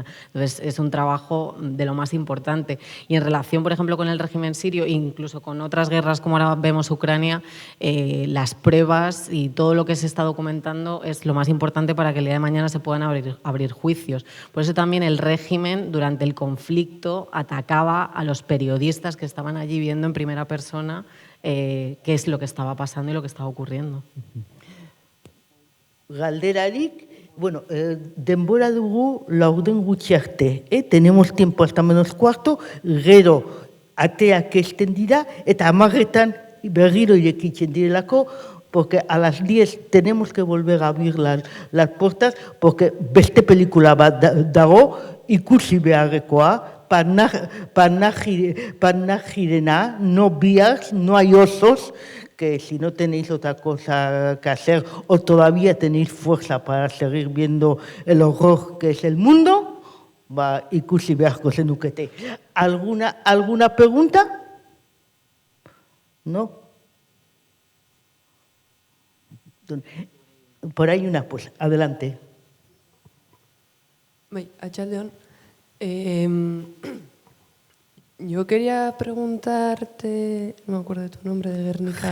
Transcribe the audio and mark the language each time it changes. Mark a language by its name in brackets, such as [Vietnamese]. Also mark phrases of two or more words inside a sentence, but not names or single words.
[Spanish] Entonces es un trabajo de lo más importante. Y en relación, por ejemplo, con el régimen sirio, incluso con otras guerras como ahora vemos Ucrania, las pruebas y todo lo que se está documentando es lo más importante para que el día de mañana se puedan abrir juicios. Por eso también el régimen durante el conflicto atacaba a los periodistas que estaban allí viendo en primera persona qué es lo que estaba pasando y lo que estaba ocurriendo. [Basque] Galderarik, bueno, denbora dugu laurden gutxi arte. [Spanish] Tenemos tiempo hasta -4, [Basque] gero ateak esten dira, eta 10etan berriro irekitzen direlako, [Spanish] porque a las 10 tenemos que volver a abrir las puertas, porque [Basque] beste pelikula bat dago, ikusi beharrekoa, Panagirena, [Spanish] no vías, no hay osos, que si no tenéis otra cosa que hacer o todavía tenéis fuerza para seguir viendo el horror que es el mundo, [Basque] ikusi beharko zenukete. [Spanish] ¿Alguna pregunta? ¿No? Por ahí una, pues, adelante. [Basque] Arratsaldeon. [Spanish] Yo quería preguntarte, no me acuerdo de tu nombre, de Guernica.